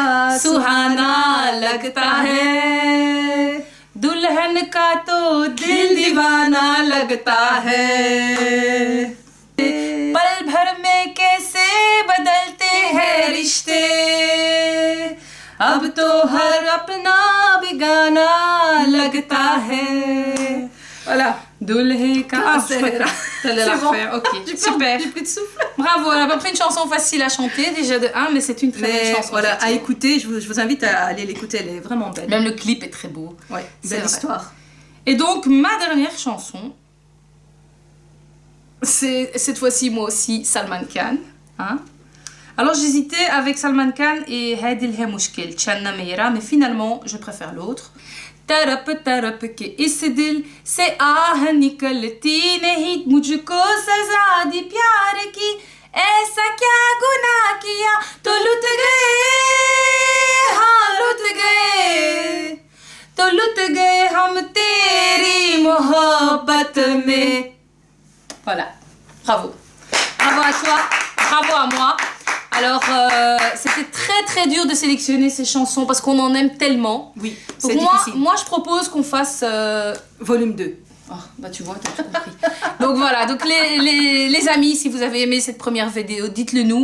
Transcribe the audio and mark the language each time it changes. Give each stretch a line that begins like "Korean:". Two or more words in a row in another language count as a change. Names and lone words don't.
Hindi: सुहाना लगता है, दुल्हन का तो दिल दीवाना लगता है, पल भर में कैसे बदलते हैं रिश्ते, अब तो हर अपना बेगाना लगता है.
French: Voilà.
Hindi: दूल्हे का. Ah, Sehra.
French: T'allais la refaire. Ok, super. J'ai plus de souffle. Bravo, elle a pas pris une chanson facile à chanter déjà de 1, mais c'est une très belle chanson. Voilà, à effectivement. écouter, je vous invite à aller l'écouter, elle est vraiment belle. Même le clip est très beau. Ouais, C'est belle vrai. histoire. Et donc, ma dernière chanson, c'est cette fois-ci, moi aussi, Salman Khan. Hein? Alors, j'hésitais avec Salman Khan et Hadil Hemushkil, Channa Meira, mais finalement, je préfère l'autre.
Hindi: तरप तरप के इस दिल से आह निकलती नहीं, मुझको सजा दी प्यार की, ऐसा क्या गुनाह किया तो लुट गए, हाँ लुट गए, तो लुट गए हम तेरी मोहब्बत में.
French: Voilà, bravo. Bravo à toi, bravo à moi. Alors, c'était très très dur de sélectionner ces chansons parce qu'on en aime tellement. Oui, Donc c'est difficile. moi, je propose qu'on fasse Volume 2. Oh, bah tu vois, t'as tout compris. Donc voilà, donc les amis, si vous avez aimé cette première vidéo, dites-le nous.